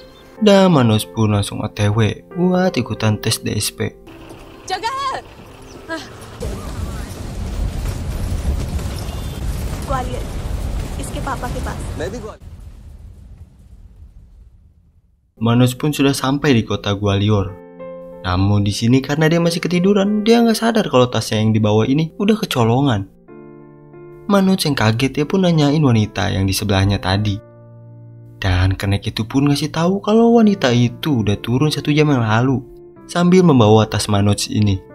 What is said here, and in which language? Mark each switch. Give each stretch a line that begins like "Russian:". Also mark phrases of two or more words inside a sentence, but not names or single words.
Indonesian: Dan Manoj pun langsung OTW buat ikutan tes DSP.
Hindi: जगह है ग्वालियर इसके पापा के पास मैं भी ग्वालियर
Indonesian: Manoj pun sudah sampai di kota Gwalior. Namun di sini karena dia masih ketiduran, dia nggak sadar kalau tasnya yang dibawa ini udah kecolongan. Manoj yang kaget, dia pun nanyain wanita yang di sebelahnya tadi. Dan kenek itu pun ngasih tahu kalau wanita itu udah turun 1 jam yang lalu sambil membawa tas Manoj ini.